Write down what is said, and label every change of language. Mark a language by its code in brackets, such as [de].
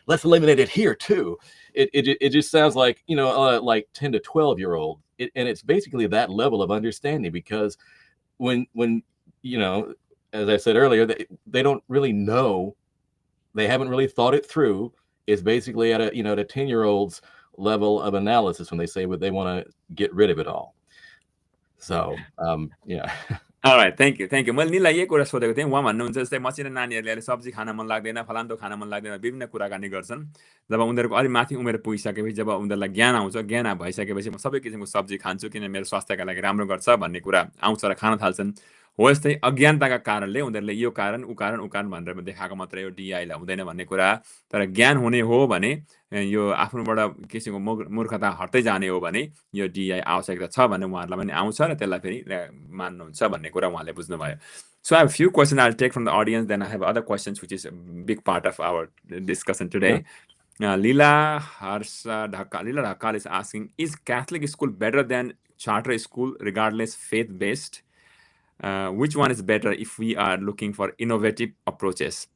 [en] Let's eliminate it here too. It just sounds like like 10 to 12-year-old, and it's basically that level of understanding, because when as I said earlier, they don't really know, they haven't really thought it through. It's basically at a at a 10-year-old's level of analysis when they say what they want to get rid of it all. So yeah. All right, thank you. [ne] मैले निलाई यही कुरा सोधेको थिएँ। उहाँ भन्नुहुन्छ जस्तै मसिना नानीहरूले अहिले सब्जी खान मन लाग्दैन, फलान्दो खान मन लाग्दैन, विभिन्न कुराकानी गर्छन्। जब उनीहरूको अलि माथि उमेर पुगिसकेपछि, जब उनीहरूलाई ज्ञान आउँछ, ज्ञान भइसकेपछि म सबै किसिमको सब्जी खान्छु किन मेरो स्वास्थ्यका लागि राम्रो गर्छ भन्ने कुरा आउँछ र खान थाल्छन्। हो यस्तै अज्ञानताका कारणले उनीहरूले यो कारण ऊ कारण भनेर देखाएको मात्रै हो, DEI हुँदैन भन्ने कुरा। तर ज्ञान हुने हो भने, यो आफ्नोबाट किसिमको मूर्खता हट्दै जाने हो भने यो DEI आवश्यकता छ भन्ने उहाँहरूलाई पनि आउँछ र त्यसलाई फेरि मान्नुहुन्छ भन्ने कुरा उहाँले बुझ्नुभयो। [en] So I have a few questions I'll take from the audience, then I have other questions which is a big part of our discussion today. Leela Dhakal is asking, is Catholic school better than charter school regardless faith-based? Which one is better if we are looking for innovative approaches?